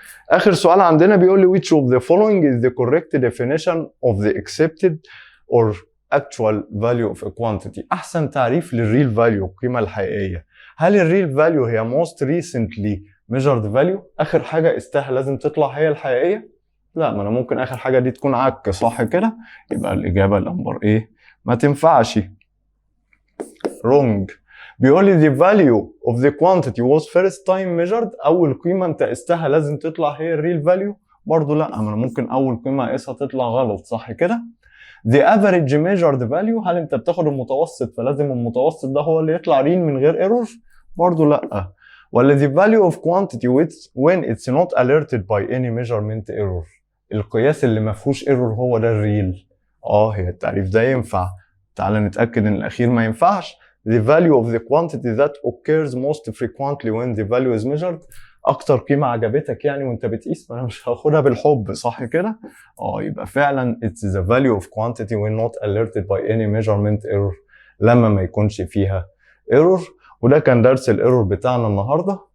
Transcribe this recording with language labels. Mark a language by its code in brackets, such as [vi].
[ar] آخر سؤال عندنا بيقول لي [en] which of the following is the correct definition of the accepted or actual value of a quantity. [ar] أحسن تعريف للريل فاليو، القيمة الحقيقية. هل الريل فاليو هي [en] most recently measured value؟ [ar] آخر حاجة قستها لازم تطلع هي الحقيقية؟ لا، ما أنا ممكن آخر حاجة دي تكون عك، صح كده؟ يبقى الإجابة النمبر إيه؟ ما تنفعش. [en] wrong. [ar] بيقول لي [en] the value of the quantity was first time measured. [ar] اول قيمه انت قستها لازم تطلع هي الريل فاليو؟ برضو لا، ما انا ممكن اول قيمه اقيسها تطلع غلط، صح كده؟ [en] the average measured value، [ar] هل انت بتاخد المتوسط فلازم المتوسط ده هو اللي يطلع ريل من غير ايرور؟ برضو لا. ولا [en] the value of quantity when it's not alerted by any measurement error، [ar] القياس اللي ما فيهوش ايرور هو ده الريل؟ هي التعريف ده ينفع. تعال نتاكد ان الاخير ما ينفعش. [en] the value of the quantity that occurs most frequently when the value is measured، [ar] اكتر قيمه عجبتك يعني وانت بتقيس، انا مش هاخدها بالحب، صح كده؟ يبقى فعلا [en] it's the value of quantity when not alerted by any measurement error، [ar] لما ما يكونش فيها [en] error. [ar] وده كان درس الايرور بتاعنا النهارده.